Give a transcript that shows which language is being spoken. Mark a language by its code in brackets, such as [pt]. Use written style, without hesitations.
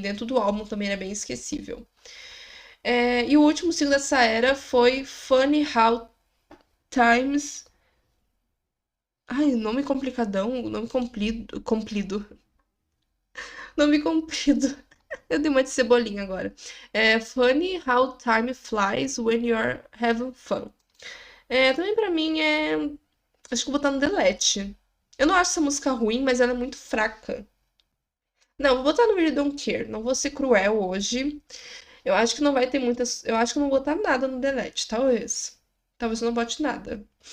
[pt] Dentro do álbum também era bem esquecível. E o último single dessa era foi Funny How Times. Ai, nome complicadão, nome comprido, comprido. Nome comprido. Eu dei uma de cebolinha agora. [en] Funny How Time Flies When You're Having Fun. [pt] Também pra mim acho que eu vou botar no Delete. Eu não acho essa música ruim, mas ela é muito fraca. Não, vou botar no Really Don't Care. Não vou ser cruel hoje. Eu acho que não vai ter muitas. Eu acho que eu não vou botar nada no Delete, talvez. Talvez eu não bote nada.